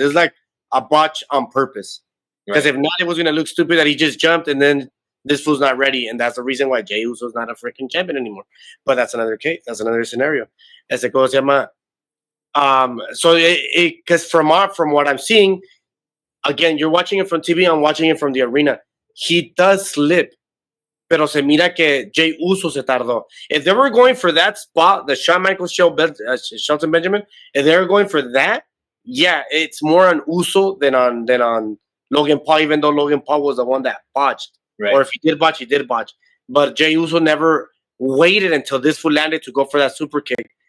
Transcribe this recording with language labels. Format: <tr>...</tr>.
<en>It's like a botch on purpose. Because if not, it was going to look stupid that he just jumped and then this fool's not ready. And that's the reason why Jey Uso's not a freaking champion anymore. But that's another case. That's another scenario. As it goes, so because from what I'm seeing, again, you're watching it from TV, I'm watching it from the arena. He does slip,</en> <es>pero se mira que Jey Uso se tardó.</es> <en>If they were going for that spot, the Shawn Michaels show, Shelton Benjamin, if they were going for that, yeah, it's more on Uso than on Logan Paul, even though Logan Paul was the one that botched. Right. Or if he did botch, he did botch. But Jey Uso never waited until this foot landed to go for that super kick.</en>